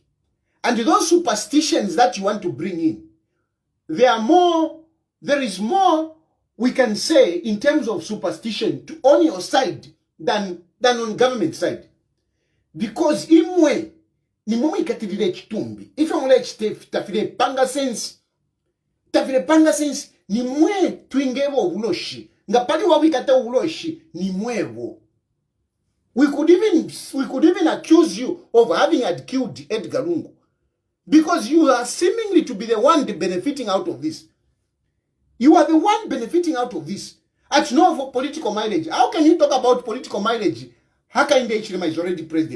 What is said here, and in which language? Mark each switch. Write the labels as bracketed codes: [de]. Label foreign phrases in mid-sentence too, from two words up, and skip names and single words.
[en] And those superstitions that you want to bring in, there is more we can say in terms of superstition on your side than on government side. [bem] Because imwe ni mumu ikatirire chitumbi. [en] If you want to [bem] tafile panga sense ni mwe tuingevo uloshi. Ngapali wa wikata uloshi ni mwevo. [en] We could even accuse you of having had killed Edgar Lungu. Because you are seemingly to be the one benefiting out of this. You are the one benefiting out of this. At no for political mileage. How can you talk about political mileage? Hakainde Hichilema is already president.